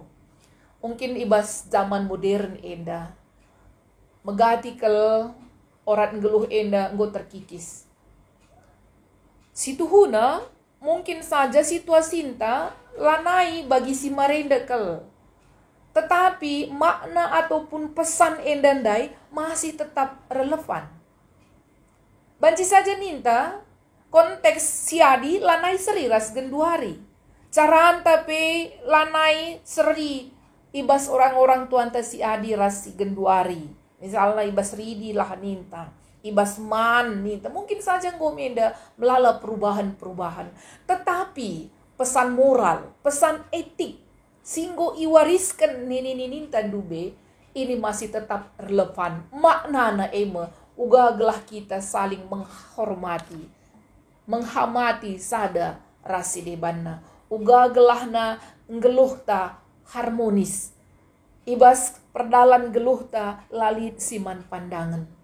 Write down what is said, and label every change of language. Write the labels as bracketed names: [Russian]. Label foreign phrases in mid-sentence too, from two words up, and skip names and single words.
[Batak Karo] Mungkin ibas [Indonesian] zaman modern [Batak Karo] enda megati kel orat geluh enda nggo terkikis. Situhuna [Indonesian] mungkin saja [Batak Karo] situasinta lanai bagi si marenda kel. [Indonesian] Tetapi makna ataupun pesan endandai masih tetap relevan. [Batak Karo] Banci saja ninta konteks siadi lanai seri ras genduari. Caraan tapi lanai seri ibas orang-orang tuan ta si adi ras si genduari. Misalnya ibas ridi lah ninta. Ibas man ninta. [Indonesian] Mungkin saja [Batak Karo] ngomenda melala perubahan-perubahan. [Indonesian] Tetapi pesan moral, pesan etik, [Batak Karo] singgo iwariskan nini tandube, [Indonesian] ini masih tetap relevan. [Batak Karo] Maknana ema, uga gelah kita [Indonesian] saling menghormati, menghamati [Batak Karo] sada rasi debanna. Uga gelahna ngeluh ta harmonis. Ibas perdalan geluh ta lalit siman pandangan.